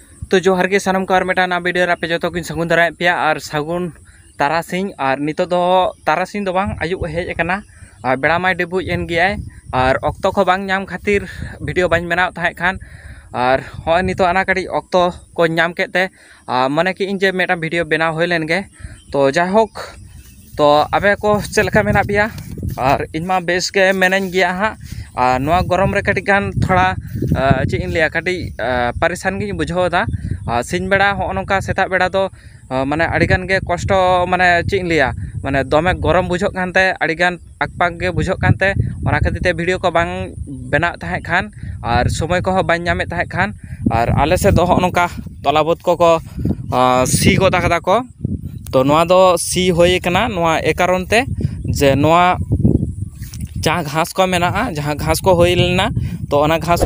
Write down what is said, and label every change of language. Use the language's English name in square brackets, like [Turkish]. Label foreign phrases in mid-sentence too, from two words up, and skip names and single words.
[Santali] तो जोहार के सानम को मेटा ना वीडियो रे जो की सगुन दारा पे और सगुन तारासिंग और नितो दो तारासिंग दो बांग आयुब हेज एकना और बेड़ा माय डेबुज एन गियाय और ऑक्तो को बांग नाम खातिर वीडियो बाñ बनाव ताहे खान और होय नितो आना कड़ी ऑक्तो को नाम केते माने कि इन जे मेटा वीडियो बनाव होय लेन गे तो जायहोक तो अबे को चलका मेना पिया और इनमा बेस के मेनन गिया हा नवा गरम रे कटी गान थोड़ा चे इन लिया कटी परेशान गी बुझाव दा सिन बेड़ा हो नोका सेता बेड़ा दो माने अड़ीगान गे कष्ट माने चे इन लिया माने दमे गरम बुझो कानते अड़ीगान पाक गे बुझो कानते ओना खातिर वीडियो को बांग बेना ताहे खान और समय को बाñ नामे ताहे खान और आले से दो हो नोका तलाबत को सी गोदा कदा को तो नवा दो सी होय कना नवा ए कारण ते जे नवा जहाँ घास को मेना जहाँ घास को होई लेना तो ओना घास